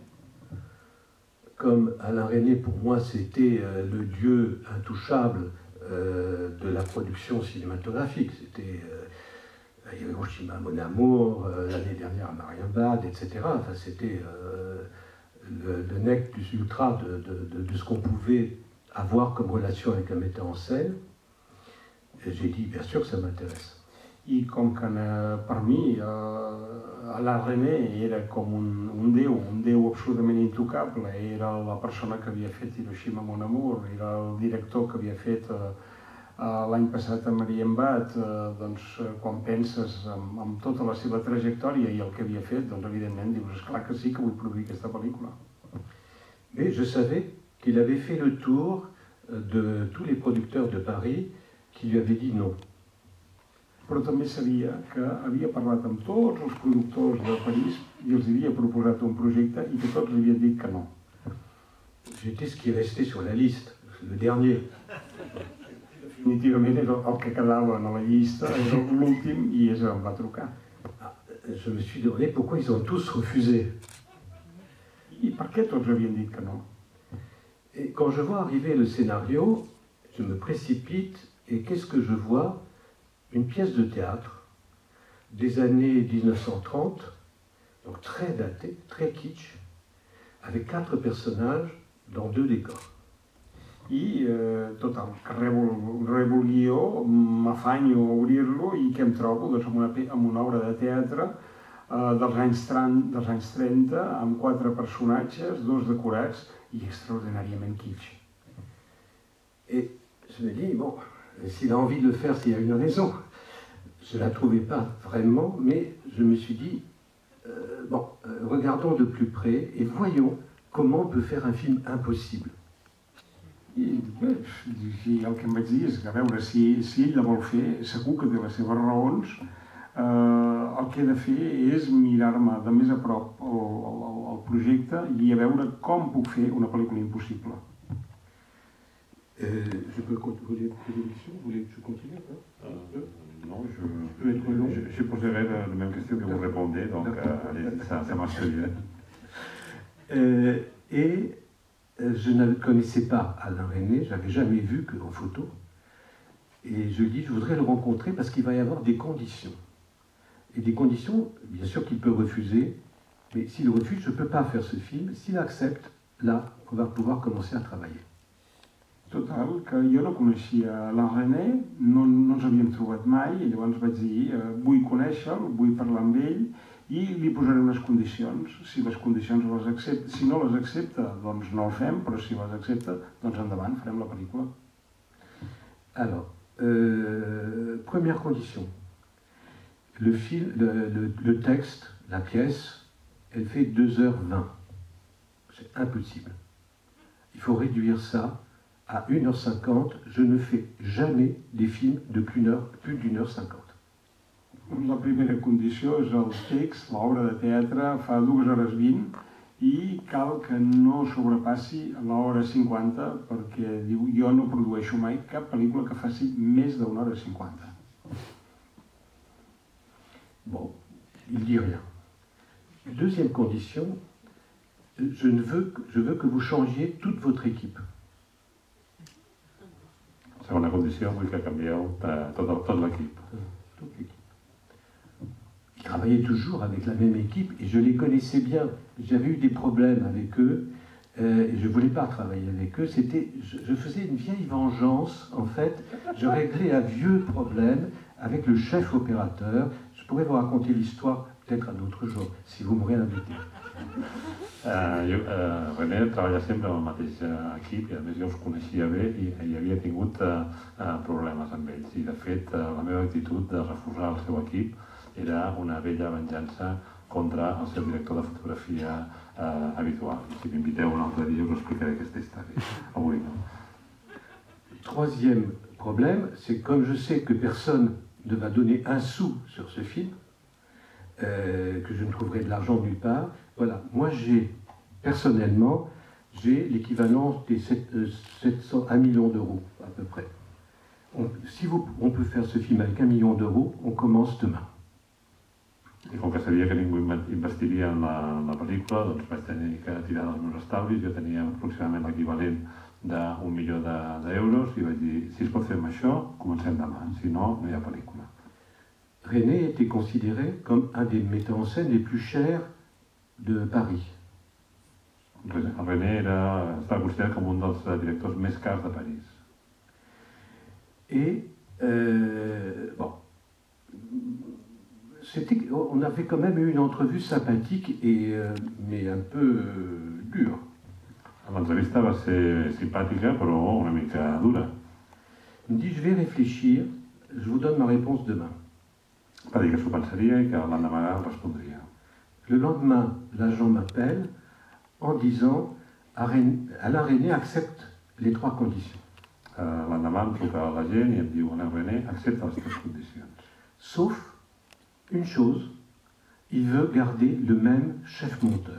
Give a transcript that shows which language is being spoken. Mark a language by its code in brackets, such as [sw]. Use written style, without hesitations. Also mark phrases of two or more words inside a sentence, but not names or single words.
[fr] Comme Alain Resnais, pour moi, c'était le dieu intouchable de la production cinématographique. C'était Hiroshima, Mon Amour, l'année dernière Marienbad, etc. Enfin, c'était le [la] nec plus ultra [fr] de ce qu'on pouvait avoir comme relation avec un metteur en scène. J'ai dit, bien sûr que ça m'intéresse. [ca] I com que per mi la René era com un déu absolutament intocable, era la persona que havia fet Hiroshima Mon Amour, era el director que havia fet l'any passat a Marienbad, doncs quan penses en tota la seva trajectòria i el que havia fet, doncs evidentment dius, esclar que sí que vull produir aquesta pel·lícula. [fr] Mais je savais qu'il avait fait le tour de tous les producteurs de Paris qui lui avaient dit non. [ca] Però també sabia que havia parlat amb tots els productors de París i els havia proposat un projecte i que tots li havien dit que no. [fr] J'étais ce qui restait sur la liste, le dernier. [ca] Definitivament era el que quedava a la llista, era l'últim i és on va trucar. [fr] Je me suis demandé pourquoi ils ont tous refusé. [ca] I per què tots havien dit que no? [fr] Et quand je vois arriver le scénario, je me précipite et qu'est-ce que je vois? Une pièce de théâtre des années 1930, donc très datée, très kitsch, avec 4 personnages dans 2 décors. [ca] I total, que rebo el guió, m'afanyo a obrir-lo i què em trobo? Doncs amb una obra de teatre dels anys 30, amb 4 personatges, 2 decorats i extraordinàriament kitsch. [fr] Et je me dis, bon, s'il a envie de le faire, s'il y a une raison. Je ne la trouvais pas vraiment, mais je me suis dit, regardons de plus près et voyons comment on peut faire un film impossible. [ca] I bé, el que em vaig dir és que a veure, si ell la vol fer, segur que té les seves raons, el que he de fer és mirar-me de més a prop el projecte i a veure com puc fer una pel·lícula impossible. [fr] Je peux continuer l'émission? Vous voulez que je continue? Non, je poserai la même question que vous répondez, donc ça marche bien. Et je ne connaissais pas Alain Resnais, je l'avais jamais vu qu'en photo. Et je dis, je voudrais le rencontrer parce qu'il va y avoir des conditions. Et des conditions, bien sûr qu'il peut refuser, mais s'il refuse, je ne peux pas faire ce film. S'il accepte, là, on va pouvoir commencer à travailler. [ca] Total, que jo no coneixia l'Alain Resnais, no ens havíem trobat mai, i llavors vaig dir, vull conèixer-lo, vull parlar amb ell, i li posaré unes condicions. Si les condicions les accepta, si no les accepta, doncs no el fem, però si les accepta, doncs endavant, farem la pel·lícula. [fr] Alors, première condition. Le texte, la pièce, elle fait 2h20. C'est impossible. Il faut réduire ça à 1h50, je ne fais jamais des films de plus d'1h50. [ca] La primera condició és el text, l'obra de teatre, fa 2h20 i cal que no sobrepassi l'hora 50 perquè diu, jo no produeixo mai cap pel·lícula que faci més d'1 hora 50. [fr] Bon, il dit rien. Deuxième condition, je veux que vous changiez toute votre équipe. [ca] Segona condició, vull que canvieu tot l'equip. [fr] Ils travaillaient toujours avec la même équipe et je les connaissais bien. J'avais eu des problèmes avec eux et je ne voulais pas travailler avec eux. Je faisais une vieille vengeance, en fait. Je réglais un vieux problème avec le chef opérateur. Je pourrais vous raconter l'histoire peut-être un autre jour, si vous me réinvitez. [ca] René treballa sempre amb el mateix equip i a més jo els coneixia bé i havia tingut problemes amb ells i de fet la meva actitud de refusar el seu equip era una vella venjança contra el seu director de fotografia habitual. Si m'inviteu un altre dia us explicaré aquesta història. Avui no. [fr] Troisième problème, c'est comme je sais que personne ne va donner un sou sur ce film, que je ne trouverai de l'argent nulle part. Voilà, moi personnellement, j'ai l'équivalent des 1 million d'euros à peu près. Si on peut faire ce film avec 1 million d'euros, on commence demain. [ca] I com que sabia que ningú investiria en la pel·lícula, doncs vaig tenir que tirar dels meus estalvis. Jo tenia aproximadament l'equivalent d'1 milió d'euros i vaig dir, si es pot fer amb això, comencem demà, si no, no hi ha pel·lícula. [fr] René était considéré comme un des metteurs en scène les plus chers de Paris. [ca] René estava considerat com un dels directors més cars de París. [fr] Et Bon. On avait quand même eu une entrevue sympathique, mais un peu dure. [ca] L'entrevista va ser simpàtica, però una mica dura. [fr] Il me dit, je vais réfléchir, je vous donne ma réponse demain. [ca] Va dir que s'ho pensaria i que l'endemà respondria. [fr] Le lendemain, l'agent m'appelle en disant, Alain René accepte les 3 conditions. [ca] L'endemà em truca l'agent i em diu, Alain René accepta les 3 condicions. [fr] Sauf une chose, il veut garder le même chef monteur.